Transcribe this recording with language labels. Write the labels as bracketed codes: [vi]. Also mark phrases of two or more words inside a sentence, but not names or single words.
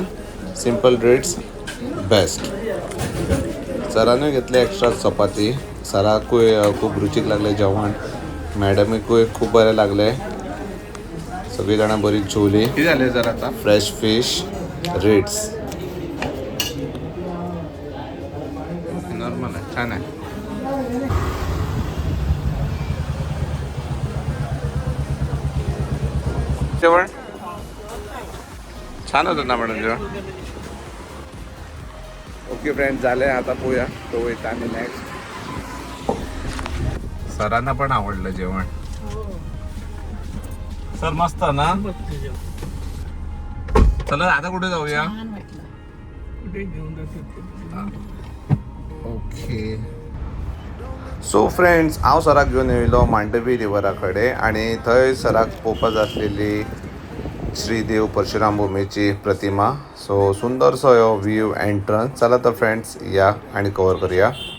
[en] simple rates best. [kok] सरानूय घेतले एक्स्ट्रा चपाती. सराकूय खूब रुचीक लागलें जेवण, मॅडमीकूय खूब बरें लागलें. सगळीं जाणां बरी जेवली. कितें जालें सर आतां? [en] fresh fish rates. [mr] नॉर्मल आहे, छान आहे. जेवण छान होतं ना मॅडम जेवण. [en] okay friends, [mr] झाले. [kok] आता पोया तो वयता आम्ही नेक्स्ट. [mr] सरांना पण आवडलं जेवण. सर मस्त ना. चला आता कुठे जाऊया? [en] ओके. so friends, [kok] हांव सराक घेवन येयलो मांडवी रिवरा कडेन आनी थंय सराक पळोवपाक जाय आसलेली श्रीदेव परशुराम भुमीची प्रतिमा. सो सुंदरसो हो [en] view entrance. [kok] चला तर फ्रेंड्स, या आनी कवर करूया.